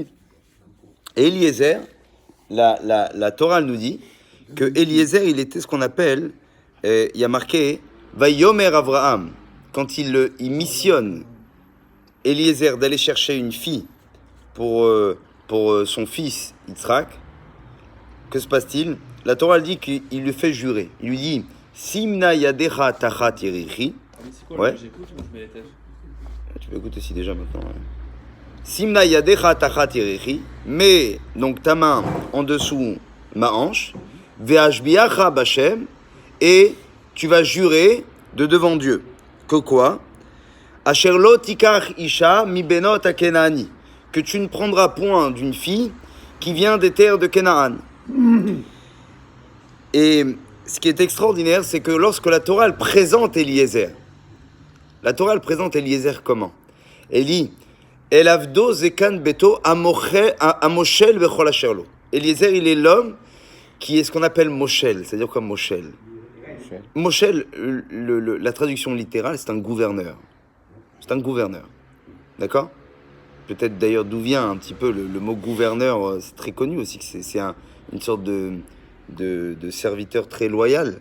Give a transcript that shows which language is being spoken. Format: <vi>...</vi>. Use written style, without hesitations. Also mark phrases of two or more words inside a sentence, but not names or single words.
<fr>Et Eliezer, la Torah nous dit que Eliezer, il était ce qu'on appelle, il y a marqué,</fr> <he>ויאמר אברהם,</he> <fr>quand il missionne Eliezer d'aller chercher une fille pour son fils Yitzhak. Que se passe-t-il? La Torah dit qu'il lui fait jurer. Il lui dit,</fr> <he>שים נא ידך תחת ירכי.</he> <fr>Ouais. Tu peux écouter aussi déjà maintenant.</fr> <he>Ouais. שים נא ידך תחת ירכי.</he> <fr>Mets donc ta main en dessous ma hanche.</fr> <he>ואשביעך בה.</he> <fr>Et tu vas jurer de devant Dieu. Que quoi?</fr> <he>אשר לא תקח אשה מ בנות הכנעני.</he> <fr>Que tu ne prendras point d'une fille qui vient des terres de Canaan. Et ce qui est extraordinaire, c'est que lorsque la Torah elle présente Eliezer, la Torah elle présente Eliezer comment? Elle dit</fr> <he>אל עבדו זקן ביתו המשל בכל אשר לו.</he> <fr>Eliezer, il est l'homme qui est ce qu'on appelle moshel, c'est-à-dire comme moshel. Moshel, la traduction littérale, c'est un gouverneur. C'est un gouverneur. D'accord? Peut-être d'ailleurs d'où vient un petit peu le mot gouverneur, c'est très connu aussi, que c'est une sorte de serviteur très loyal.</fr>